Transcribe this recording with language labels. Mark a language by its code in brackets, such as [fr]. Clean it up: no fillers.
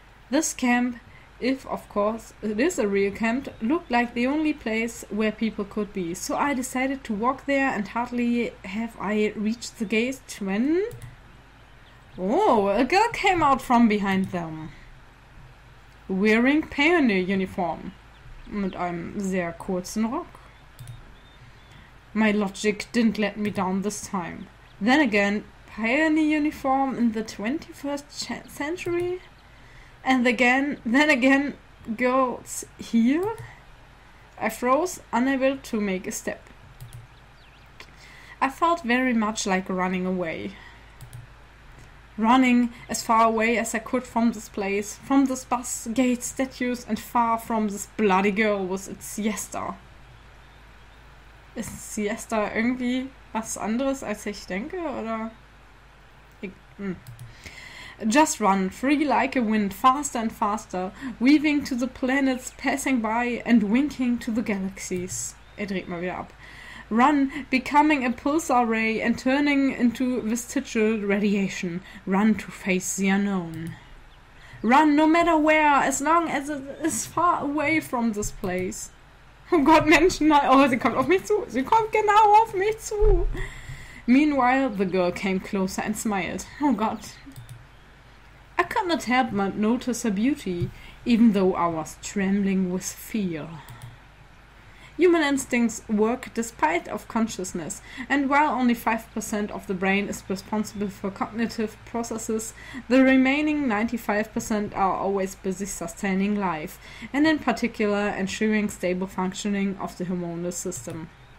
[en] This camp, if of course it is a real camp, looked like the only place where people could be, so I decided to walk there, and hardly have I reached the gate when... Oh, a girl came out from behind them. Wearing Pioneer uniform. [de] Mit einem sehr kurzen Rock. [en] My logic didn't let me down this time. Then again, Pioneer uniform in the 21st century? And then again, girls here? I froze, unable to make a step. I felt very much like running away. Running as far away as I could from this place, from this bus, gates, statues, and far from this bloody girl with its siesta. [de] Ist Siesta irgendwie was anderes, als ich denke, oder? [en] Just run, free like a wind, faster and faster, weaving to the planets, passing by, and winking to the galaxies. [de] Dreht mal wieder ab. [en] Run, becoming a pulsar ray and turning into vestigial radiation. Run to face the unknown. Run no matter where, as long as it is far away from this place. [de] Oh Gott, Menschen, oh, sie kommt auf mich zu. Sie kommt genau auf mich zu. [en] Meanwhile, the girl came closer and smiled. [de] Oh Gott. [en] I could not help but notice her beauty, even though I was trembling with fear. Human instincts work despite of consciousness, and while only 5% of the brain is responsible for cognitive processes, the remaining 95% are always busy sustaining life, and in particular ensuring stable functioning of the hormonal system.